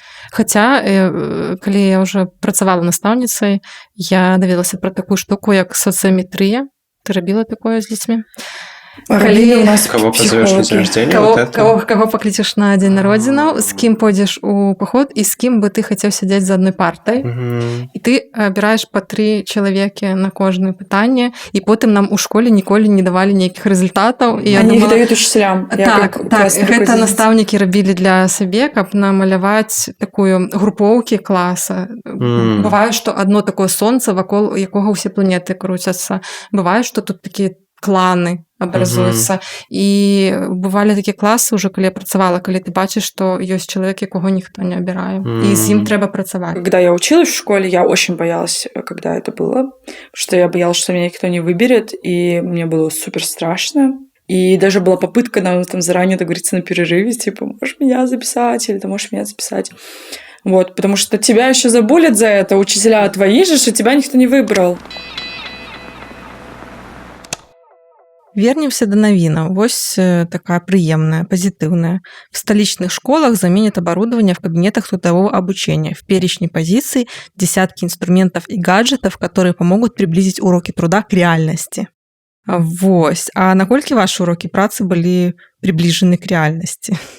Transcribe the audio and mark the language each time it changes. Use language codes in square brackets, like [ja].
[ru] Хотя, когда я уже працавала настаўніцай, я даведалася про такую штуку, як социометрия. Ты робила такое с детьми? [be] Калі у нас [ru] кого позовешь на день рождения? Кого покличешь на день народзінаў, с кем пойдешь у поход и с кем бы ты хотел сидеть за одной партой. [be] И ты обираешь по 3 чалавекі на кожнае пытанне, и потым нам у школе ніколі не давали ніякіх результатаў. [ru] Они их дают учителям. [be] Так, гэта настаўнікі рабілі для сабе, каб намаляваць такую групоўкі класа. Бывае, што одно такое сонца, вакол якога ўсе планеты круцяцца. Бывае, што тут такія кланы образуюцца. І бывалі такія класы уже, калі я працавала, калі ты бачыш, што ёсць чалавек, якога ніхто не абірае. І з ім трэба працаваць. [ru] Когда я училась в школе, я очень боялась, когда это было, потому что я боялась, что меня никто не выберет, и мне было супер страшно. И даже была попытка нам там заранее договориться на перерыве, типа, можешь меня записать, или ты можешь меня записать. Вот, потому что тебя еще забулят за это, учителя твои же, что тебя никто не выбрал. [be] Вернемся да навіна. Вось такая прыемная, пазітыўная. [ru] В столичных школах заменят оборудование в кабинетах трудового обучения. В перечне позиций десятки инструментов и гаджетов, которые помогут приблизить уроки труда к реальности. Вось. А наколькі ваши уроки працы были приближены к реальности?